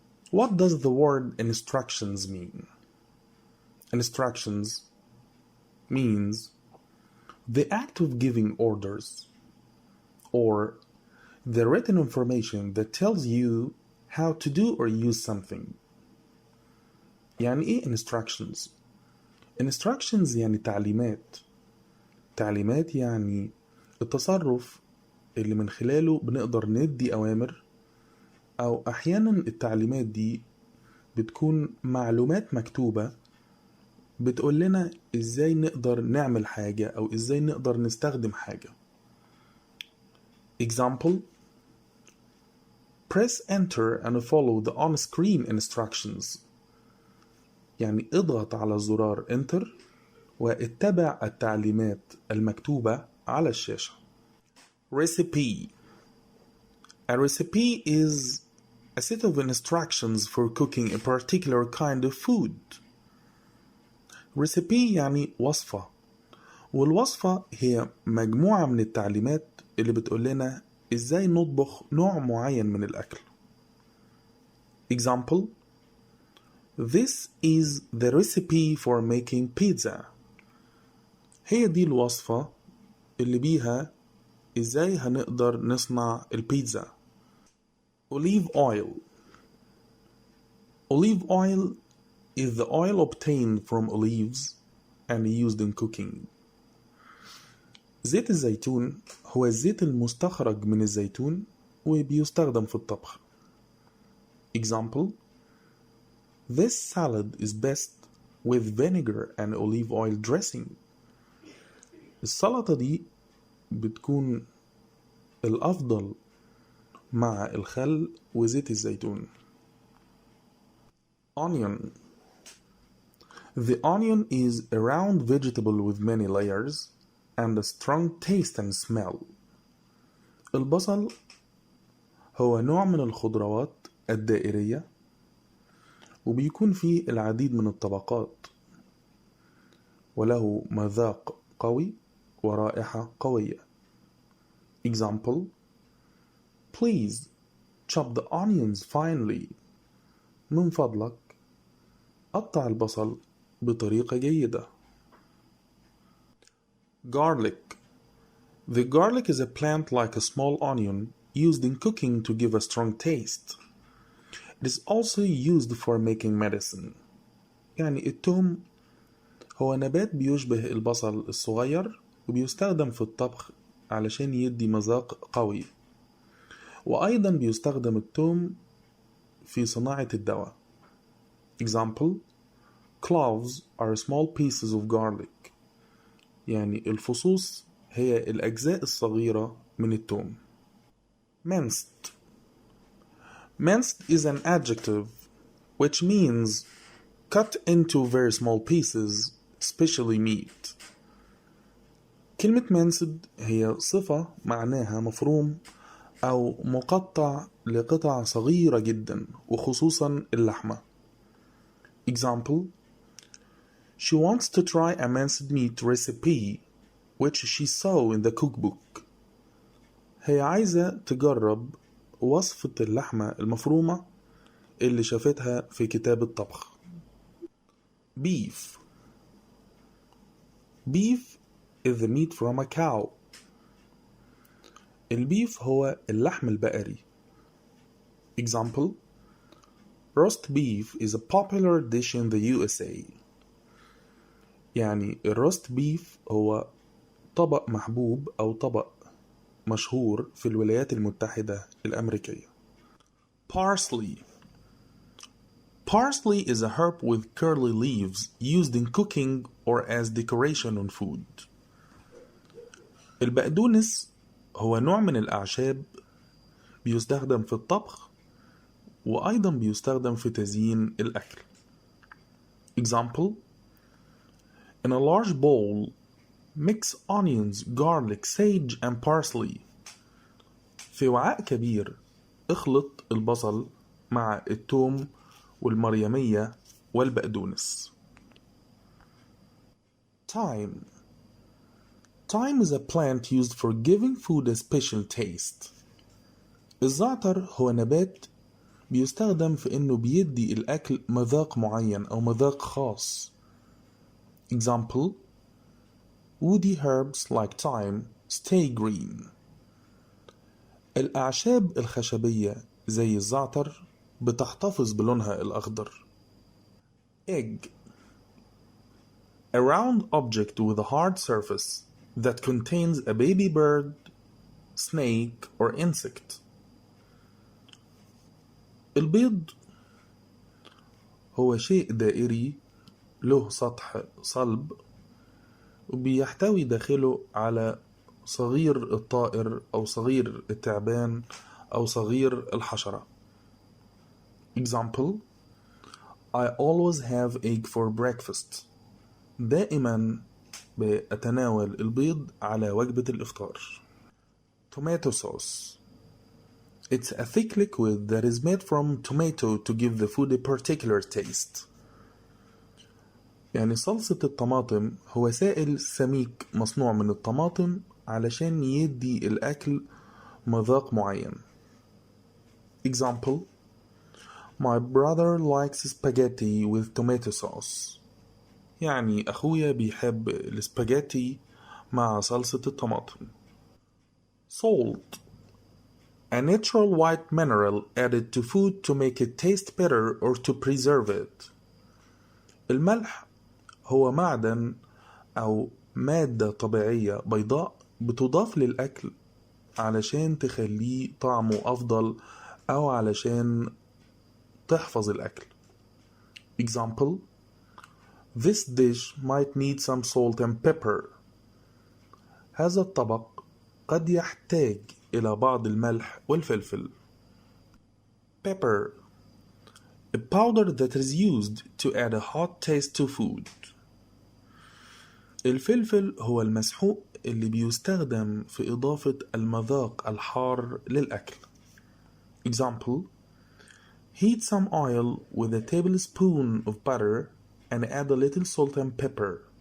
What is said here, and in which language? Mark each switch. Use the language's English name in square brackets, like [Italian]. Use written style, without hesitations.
[English] What does the word instructions mean? Instructions means the act of giving orders, or the written information that tells you how to do or use something. [Arabic] يعني ايه instructions؟ instructions يعني تعليمات. تعليمات يعني التصرف اللي من خلاله بنقدر ندي أوامر، أو أحيانا التعليمات دي بتكون معلومات مكتوبة بتقول لنا إزاي نقدر نعمل حاجة أو إزاي نقدر نستخدم حاجة. [English] Example: Press enter and follow the on-screen instructions. [Arabic] يعني اضغط على زرار enter واتبع التعليمات المكتوبة على الشاشة. Recipe [English] A recipe is a set of instructions for cooking a particular kind of food. [Arabic] Recipe يعني وصفة، والوصفة هي مجموعة من التعليمات اللي بتقول لنا إزاي نطبخ نوع معين من الأكل. [English] Example: This is the recipe for making pizza. [Arabic] هي دي الوصفة اللي بيها إزاي هنقدر نصنع البيتزا. [English] Olive oil. Olive oil is the oil obtained from olives and used in cooking. [Arabic] زيت الزيتون هو الزيت المستخرج من الزيتون وبيستخدم في الطبخ. [English] Example: This salad is best with vinegar and olive oil dressing. [Arabic] السلطة دي بتكون الأفضل مع الخل وزيت الزيتون. [English] Onion. The onion is a round vegetable with many layers and a strong taste and smell. [Arabic] البصل هو نوع من الخضروات الدائرية وبيكون فيه العديد من الطبقات وله مذاق قوي ورائحة قوية. [English] Example: Please chop the onions finely. [Arabic] من فضلك قطع البصل بطريقة جيدة. [English] Garlic. The garlic is a plant like a small onion used in cooking to give a strong taste. It is also used for making medicine. [Arabic] يعني الثوم هو نبات بيشبه البصل الصغير وبيستخدم في الطبخ علشان يدي مذاق قوي، وأيضا بيستخدم الثوم في صناعة الدواء. [English] Example: Cloves are small pieces of garlic. [Arabic] يعني الفصوص هي الأجزاء الصغيرة من الثوم. [English] Minced. Minced is an adjective which means cut into very small pieces, especially meat. [Arabic] كلمة minced هي صفة معناها مفروم أو مقطع لقطع صغيرة جدا وخصوصا اللحمة. [English] Example: She wants to try a minced meat recipe which she saw in the cookbook. [Arabic] هي عايزة تجرب وصفة اللحمة المفرومة اللي شافتها في كتاب الطبخ. [English] Beef. Beef is the meat from a cow. [Arabic] البيف هو اللحم البقري. [English] Example: Roast beef is a popular dish in the USA. [Arabic] يعني الروست بيف هو طبق محبوب أو طبق مشهور في الولايات المتحدة الأمريكية. [English] Parsley. Parsley is a herb with curly leaves used in cooking or as decoration on food. [Arabic] البقدونس هو نوع من الأعشاب بيستخدم في الطبخ وأيضا بيستخدم في تزيين الأكل. [English] Example: In a large bowl, mix onions, garlic, sage and parsley. [Arabic] في وعاء كبير اخلط البصل مع الثوم والمريمية والبقدونس. [English] Thyme. Thyme is a plant used for giving food a special taste. [Arabic] الزعتر هو نبات بيستخدم في إنه بيدي الأكل مذاق معين أو مذاق خاص. [English] Example: Woody herbs like thyme stay green. [Arabic] الأعشاب الخشبية زي الزعتر بتحتفظ بلونها الأخضر. [English] Egg. A round object with a hard surface that contains a baby bird, snake or insect. [Arabic] البيض هو شيء دائري له سطح صلب وبيحتوي داخله على صغير الطائر أو صغير التعبان أو صغير الحشرة. [English] Example: I always have egg for breakfast. [Arabic] دائما بأتناول البيض على وجبة الإفطار. [English] Tomato sauce. It's a thick liquid that is made from tomato to give the food a particular taste. [Arabic] يعني صلصة الطماطم هو سائل سميك مصنوع من الطماطم علشان يدي الأكل مذاق معين. [English] Example: My brother likes spaghetti with tomato sauce. [Arabic] يعني أخويا بيحب السباجيتي مع صلصة الطماطم. [English] Salt: a natural white mineral added to food to make it taste better or to preserve it. [Arabic] الملح هو معدن أو مادة طبيعية بيضاء بتضاف للأكل علشان تخليه طعمه أفضل أو علشان تحفظ الأكل. [English] Example: This dish might need some salt and pepper. [Arabic] هذا الطبق قد يحتاج إلى بعض الملح والفلفل. [English] Pepper: a powder that is used to add a hot taste to food. [Arabic] الفلفل هو المسحوق اللي بيستخدم في إضافة المذاق الحار للأكل. [English] Example: Heat some oil with a tablespoon of butter and add a little salt and pepper.